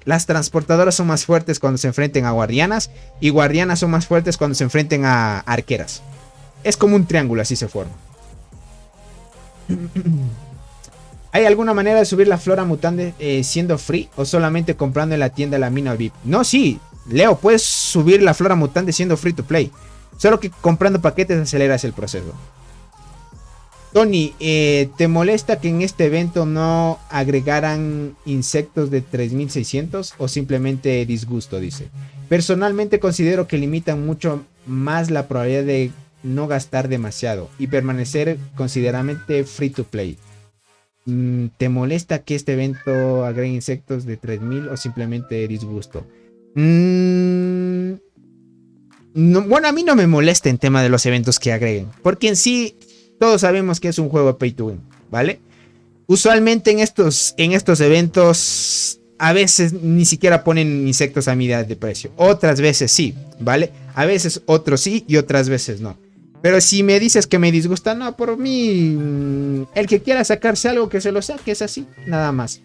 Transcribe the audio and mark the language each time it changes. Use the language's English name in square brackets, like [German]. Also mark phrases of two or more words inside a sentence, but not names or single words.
[Spanish] Las transportadoras son más fuertes cuando se enfrenten a guardianas. Y guardianas son más fuertes cuando se enfrenten a arqueras. Es como un triángulo, así se forma. ¿Hay alguna manera de subir la flora mutante siendo free? ¿O solamente comprando en la tienda la mina VIP? No, sí. Leo, puedes subir la flora mutante siendo [English] free to play. [Spanish] Solo que comprando paquetes aceleras el proceso. Tony, ¿te molesta que en este evento no agregaran insectos de 3600 o simplemente disgusto? Dice. Personalmente considero que limitan mucho más la probabilidad de no gastar demasiado y permanecer considerablemente [English] free to play. [Spanish] ¿Te molesta que este evento agregue insectos de 3000 o simplemente disgusto? No, bueno, a mí no me molesta en tema de los eventos que agreguen, porque en sí todos sabemos que es un juego [English] pay to win, [Spanish] ¿vale? Usualmente en estos eventos a veces ni siquiera ponen insectos a mitad de precio, otras veces sí, ¿vale? A veces otros sí y otras veces no. Pero si me dices que me disgusta, no, por mí, el que quiera sacarse algo que se lo saque, es así, nada más.